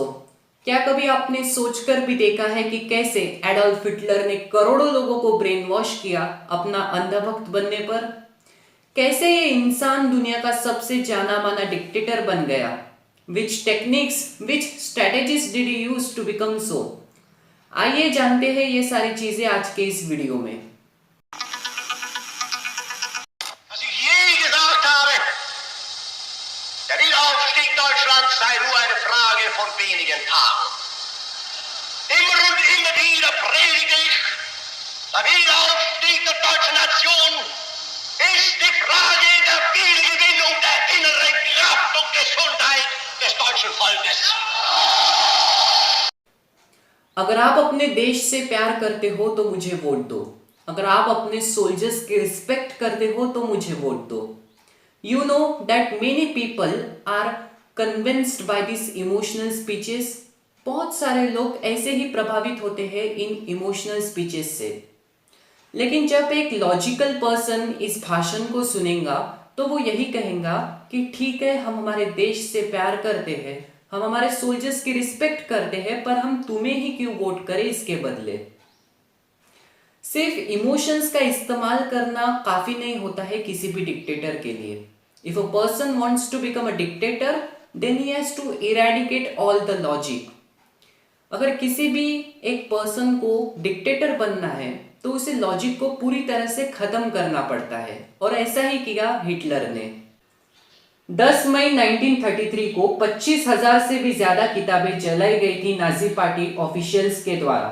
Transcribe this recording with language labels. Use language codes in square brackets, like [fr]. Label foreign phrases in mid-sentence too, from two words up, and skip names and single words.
[hi] क्या कभी आपने सोचकर भी देखा है कि कैसे एडोल्फ हिटलर ने करोड़ों लोगों को [en] brain wash [hi] किया अपना अंधा भक्त बनने पर? कैसे ये इंसान दुनिया का सबसे जाना माना डिक्टेटर बन गया? [en] which techniques, which strategies did he use to become so? [hi] आइए जानते हैं ये सारी चीजें आज के इस वीडियो में। [de] Was ich je gesagt habe, der Wiederaufstieg Deutschlands sei nur eine Frage von wenigen Tagen. Immer und immer wieder predige ich, der Wiederaufstieg der deutschen Nation ist die Frage der Wiedergewinnung der inneren Kraft und Gesundheit des deutschen Volkes. [hi] अगर आप अपने देश से प्यार करते हो तो मुझे वोट दो। अगर आप अपने सोल्जर्स की रिस्पेक्ट करते हो तो मुझे वोट दो। [en] you know that many people are convinced by this emotional speeches. [hi] बहुत सारे लोग ऐसे ही प्रभावित होते हैं इन [en] emotional speeches [hi] से। लेकिन जब एक [en] logical person [hi] इस भाषण को सुनेगा तो वो यही कहेगा कि ठीक है, हम हमारे देश से प्यार करते हैं, हम हमारे सोल्जर्स की रिस्पेक्ट करते हैं, पर हम तुम्हें ही क्यों वोट करें इसके बदले। सिर्फ इमोशंस का इस्तेमाल करना काफी नहीं होता है किसी भी डिक्टेटर के लिए। [en] if a person wants to become a dictator then he has to eradicate all the logic. [hi] अगर किसी भी एक पर्सन को डिक्टेटर बनना है तो उसे लॉजिक को पूरी तरह से खत्म करना पड़ता है, और ऐसा ही किया हिटलर ने। 10 मई 1933 को 25,000 से भी ज्यादा किताबें जलाई गई थी [en] Nazi party officials [hi] के द्वारा।